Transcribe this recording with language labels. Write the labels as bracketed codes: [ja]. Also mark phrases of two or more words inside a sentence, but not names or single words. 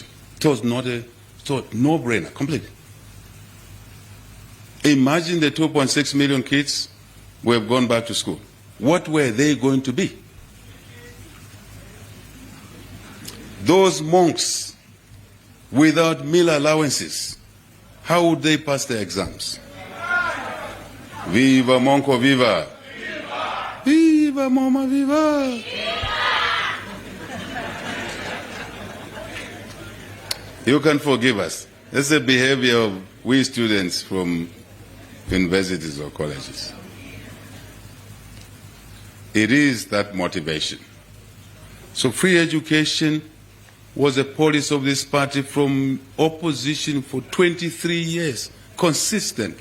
[en] It was no brainer, completely. Imagine the 2.6 million kids who have gone back to school. What were they going to be? Those monks without meal allowances, how would they pass their exams? Viva Monko, viva! Viva Mama, viva! You can forgive us. That's the behavior of we students from universities or colleges. It is that motivation. So free education was a policy of this party from opposition for 23 years, consistently.